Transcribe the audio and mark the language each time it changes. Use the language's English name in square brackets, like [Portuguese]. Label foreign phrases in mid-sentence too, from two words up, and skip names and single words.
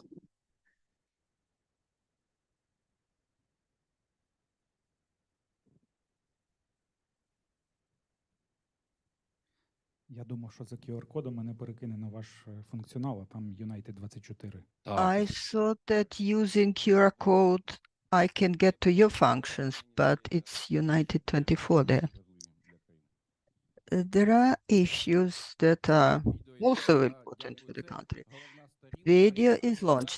[Ukrainian] Я думав, що за QR-кодом мене перекине на ваш функціонал, а там United 24. [English] I thought that using QR code I can get to your functions, but it's United 24 there. There are issues that are also important for the country. Video is launched.